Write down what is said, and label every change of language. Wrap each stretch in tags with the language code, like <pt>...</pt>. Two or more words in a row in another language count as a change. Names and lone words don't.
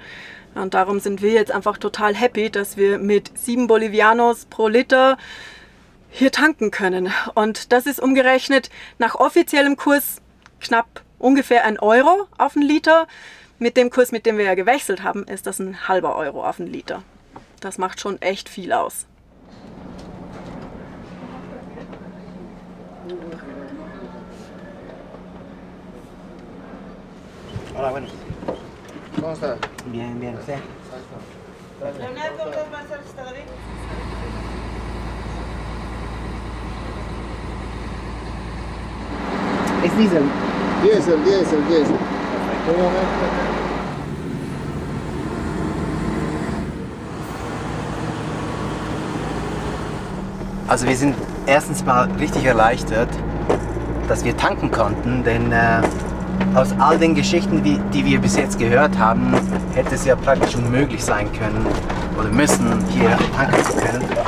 <de>Und darum sind wir jetzt einfach total happy, dass wir mit 7 Bolivianos pro Liter hier tanken können. Und das ist umgerechnet nach offiziellem Kurs knapp ungefähr 1 Euro auf den Liter. Mit dem Kurs, mit dem wir ja gewechselt haben, ist das ein halber Euro auf den Liter. Das macht schon echt viel aus.</de> <es>Hola, bueno. ¿Cómo está? Bien, ¿usted? Es Diesel. Diesel.</es> <de>Also wir sind erstens mal richtig erleichtert, dass wir tanken konnten, denn aus all den Geschichten, die wir bis jetzt gehört haben, hätte es ja praktisch unmöglich sein können oder müssen, hier tanken zu können.</de>